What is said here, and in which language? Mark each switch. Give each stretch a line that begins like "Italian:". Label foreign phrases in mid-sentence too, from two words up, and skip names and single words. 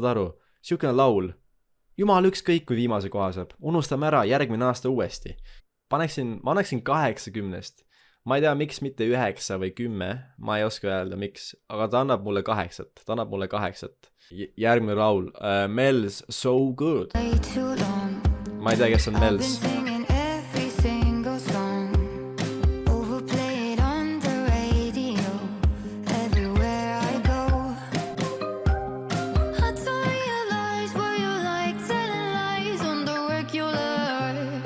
Estonian: Saad aru, siukene laul, jumal ükskõik kui viimase koha saab, unustame ära, järgmine aasta uuesti. Ma annaksin 80. Ma ei tea, miks mitte 9 või 10, ma ei oska öelda miks, aga ta annab mulle 8. Järgmine laul, Mel's So Good.
English: Way too long.
Estonian: Ma ei tea, kes on
English: I've been Mel's. singing every single song. Overplayed on the radio. Everywhere I go. I don't realize what you like. Telling lies on the work you learn.